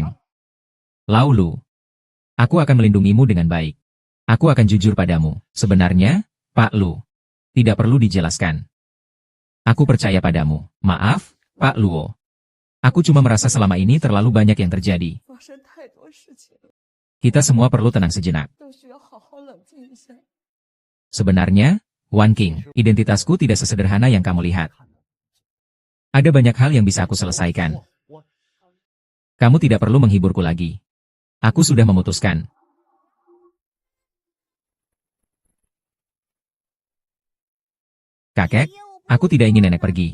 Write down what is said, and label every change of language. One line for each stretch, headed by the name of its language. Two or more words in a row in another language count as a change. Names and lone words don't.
Indonesian: Laulu. Aku akan melindungimu dengan baik. Aku akan jujur padamu. Sebenarnya, Pak Lu. Tidak perlu dijelaskan. Aku percaya padamu. Maaf, Pak Luo. Aku cuma merasa selama ini terlalu banyak yang terjadi.
Chinese: 发生太多事情了，
Indonesian: Kita semua perlu tenang sejenak.
Chinese: 都需要好好冷静一下。
Indonesian: Sebenarnya, Wan King, identitasku tidak sesederhana yang kamu lihat. Ada banyak hal yang bisa aku selesaikan. Kamu tidak perlu menghiburku lagi. Aku sudah memutuskan. Kakek, aku tidak ingin nenek pergi.